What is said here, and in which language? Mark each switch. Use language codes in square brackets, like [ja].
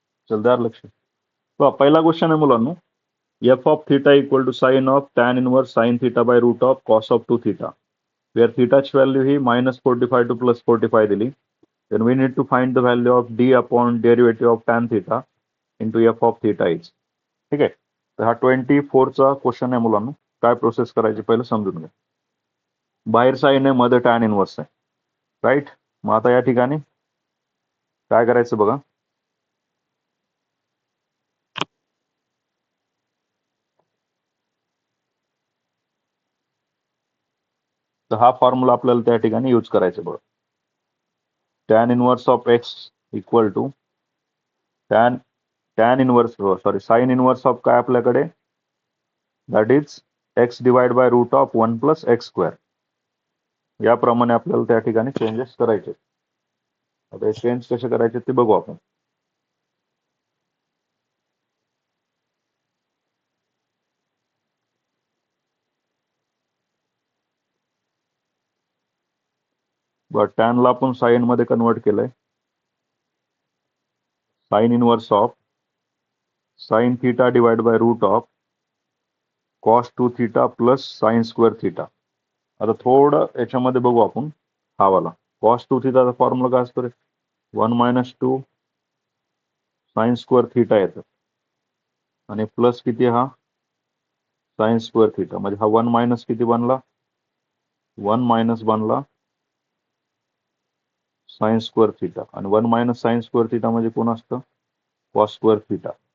[mr] चल, द्या लक्ष. पहिला क्वेश्चन आहे मुलांनो. F of theta equal to sign of tan inverse sine theta by root of cos of 2 theta, wear थीटाची value he -45 to +45 दिली. [en] then we need to find the value of d upon derivative of tan theta into f of theta is. [mr] ठीक आहे. तर हा 24चा question आहे मुलांनो. काय process करायची पहिलं समजून घ्या. बाहेर साइन आहे, मध्ये टॅन इनवर्स आहे, राईट. मग आता या ठिकाणी काय करायचं बघा. तर हा फॉर्म्युला आपल्याला त्या ठिकाणी यूज करायचा बघा. Tan inverse of x equal to tan inverse, sorry, sine inverse of काय आपल्याकडे, that is x divide by root of 1 + x². याप्रमाणे आपल्याला त्या ठिकाणी चेंजेस करायचे. आता हे चेंज कसे करायचे ते बघू आपण. टॅनला आपण साइन मध्ये कन्वर्ट केलंय. [en] Sine inverse of sine theta divide by root of cos 2 theta plus sin² theta. [mr] आता थोडं याच्यामध्ये बघू आपण. हा वाला कॉस 2 थीटाचा फॉर्म्युला काय असतो रे? 1 - 2 sin² थीटा येतं, आणि प्लस किती हा sin² थीटा. म्हणजे हा 1 मायनस किती बनला? 1 मायनस बनला sin² थीटा, आणि 1 - sin² थीटा म्हणजे कोण असतं? cos² theta.